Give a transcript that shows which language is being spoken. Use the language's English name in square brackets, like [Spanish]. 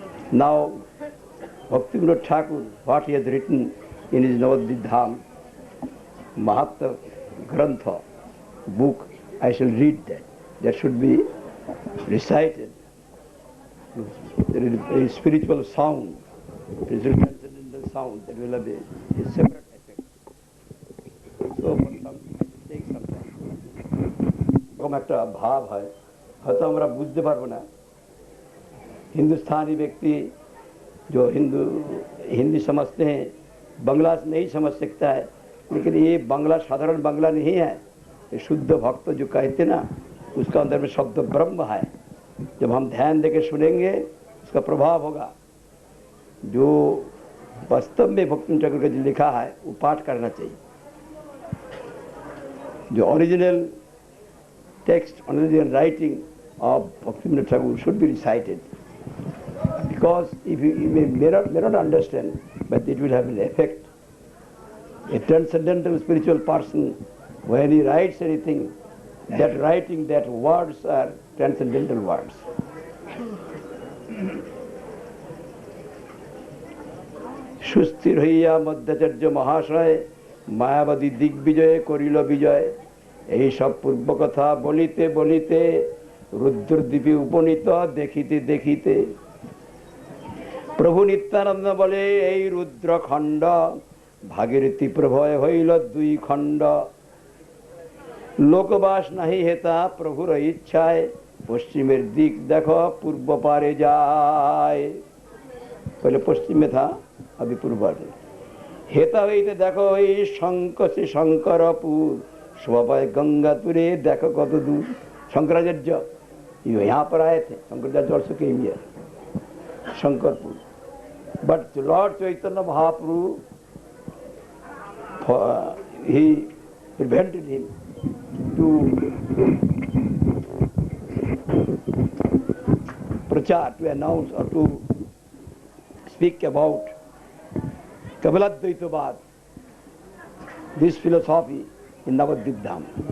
[English] Now, Bhaktivinoda Thakur, what he has written in his Navadvip Dham, Mahatma Grantha book, I shall read that. That should be recited. There is a spiritual sound, transcendental sound that will have a separate effect. So, take some time. [Bangla] এরকম একটা ভাব হয়, হয়তো আমরা বুঝতে পারবো না। [Hindi] हिंदुस्तानी व्यक्ति जो हिंदी समझते हैं, बंगला नहीं समझ सकता है, लेकिन ये बंगला साधारण बंगला नहीं है। ये शुद्ध भक्त जो कहते ना, उसका अंदर में शब्द ब्रह्म है। जब हम ध्यान देके सुनेंगे, उसका प्रभाव होगा। जो वास्तव में भक्ति ठाकुर का जो लिखा है, वो पाठ करना चाहिए। जो original text, original writing [English] of Bhaktivinoda Thakur should be recited, because if you may not understand, but it will have an effect. A transcendental spiritual person, when he writes anything, that writing, that words are transcendental words. [Bangla] সুস্থির হইয়া মধ্যাচার্য মহাশয় মায়াবাদী দিগ্বিজয়ে করিল বিজয়। এই সব পূর্ব কথা বলিতে বলিতে রুদ্রদ্বীপে উপনীত দেখিতে দেখিতে প্রভু নিত্যানন্দ বলে এই রুদ্রখণ্ড ভাগীরথী প্রভয় হইল দুই খণ্ড। লোকবাস নাহি হেতা প্রভুর ইচ্ছায় পশ্চিমের দিক দেখো পূর্ব পারে যায়। [Hindi] पहले पश्चिम में था, अभी पूर्व में। [Bangla] हेता हईते देखो এই শঙ্কসে শঙ্করপুর শোভাপায় गंगा तुरे देखो कत दूर। [Hindi] शंकराचार्य यहाँ पर आए थे, Shankaracharya [English] also came here, [Hindi] Shankarpur. [English] But Lord Chaitanya Mahaprabhu, he prevented him to prachar, to announce or to speak about Kapiladvaitavad, this philosophy in Navadvip Dham.